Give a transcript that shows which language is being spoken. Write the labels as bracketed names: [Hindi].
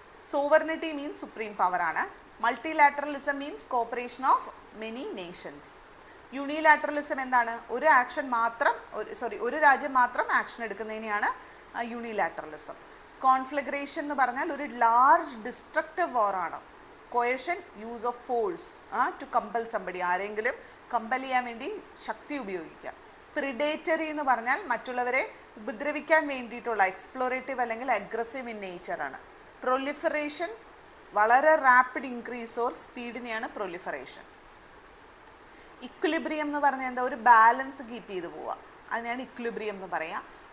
[English] Sovereignty means supreme പവറാണ്. Multilateralism means cooperation of many nations. [Malayalam] യൂണിലാറ്ററലിസം എന്താണ്, ഒരു ആക്ഷൻ മാത്രം ഒരു രാജ്യം മാത്രം ആക്ഷൻ എടുക്കുന്നതിനെയാണ് യൂണിലാറ്ററലിസം. കോൺഫ്ലഗ്രേഷൻ എന്ന് പറഞ്ഞാൽ ഒരു large destructive വാറാണ്. [English] coercion, use of force to compel somebody, [Malayalam] ആരെങ്കിലും കമ്പൽ ചെയ്യാൻ വേണ്ടി ശക്തി ഉപയോഗിക്കുക. പ്രിഡേറ്ററി എന്ന് പറഞ്ഞാൽ മറ്റുള്ളവരെ ഉപദ്രവിക്കാൻ വേണ്ടിയിട്ടുള്ള എക്സ്പ്ലോറേറ്റീവ് അല്ലെങ്കിൽ അഗ്രസീവ് ഇൻ നേച്ചറാണ്. പ്രൊലിഫറേഷൻ വളരെ rapid increase or സ്പീഡിനെയാണ് proliferation. Equilibrium എന്ന് പറഞ്ഞാൽ എന്താ, ഒരു ബാലൻസ് കീപ്പ് ചെയ്ത് പോവുക, അതിനെയാണ് ഇക്വിലിബ്രിയം എന്ന് പറയുക.